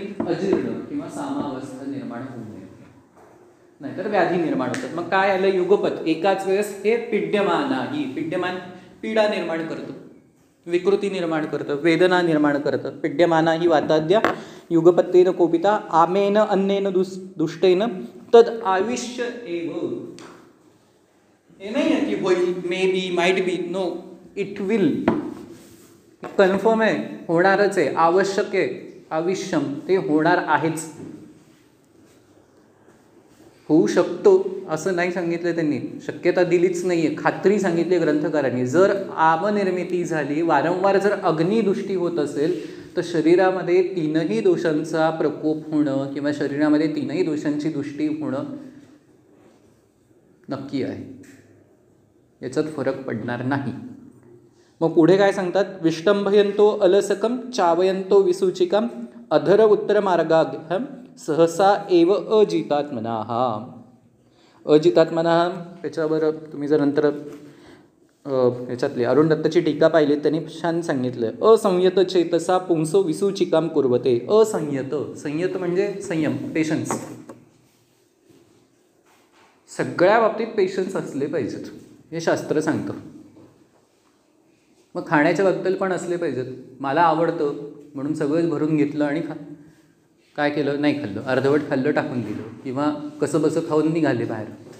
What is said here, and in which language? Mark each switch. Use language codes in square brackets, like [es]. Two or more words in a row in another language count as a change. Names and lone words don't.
[mr] अजीर्ण किंवा सामावस्था निर्माण होऊ नये, नाहीतर व्याधी निर्माण होतात. मग काय आलं? युगपत. एकाच वेळेस हे पिड्यमाना ही, पिड्यमान पीडा निर्माण करतं, विकृती निर्माण करतं, वेदना निर्माण करतं. [sa] पिड्यमाना ही वाताद्या युगपत्तेन कोपिता आमेन अन्नेन दुष्टेन तद आविश्य एव. [mr] हे नाही आहे की होईल, [en] may be, might be. No, it will. [mr] कन्फर्म आहे, होणारच आहे, आवश्यक आहे, अविश्यम, ते होणार आहेच. होऊ शकतो असं नाही सांगितलं त्यांनी, शक्यता दिलीच नाहीये, खात्री सांगितली ग्रंथकारांनी. जर आमनिर्मिती झाली, वारंवार जर अग्निदुष्टी होत असेल तर शरीरामध्ये तीनही दोषांचा प्रकोप होणं किंवा शरीरामध्ये तीनही दोषांची दृष्टी होणं नक्की आहे. याच्यात फरक पडणार नाही. मग पुढे काय सांगतात? [sa] विष्टंभयंतो अलसकम चावयंतो विसूचिकम अधर उत्तर मार्गाभ्याम सहसा एव अजितात्मनाः. [mr] अजितात्मनाः त्याच्यावर तुम्ही जर नंतर याच्यातली अरुण दत्ताची टीका पाहिली त्यांनी छान सांगितलं. [sa] असंयत चेतसा पुंसो विसूचिकाम कुर्वते. [mr] असंयत, संयत म्हणजे संयम, पेशन्स. सगळ्या बाबतीत पेशन्स असले पाहिजेत, हे शास्त्र सांगतं. मग खाण्याच्याबद्दल पण असले पाहिजेत. मला आवडतं म्हणून सगळंच भरून घेतलं आणि काय केलं, नाही खाल्लं, अर्धवट खाल्लं, टाकून दिलं, किंवा कसं बसं खाऊन निघाले बाहेर.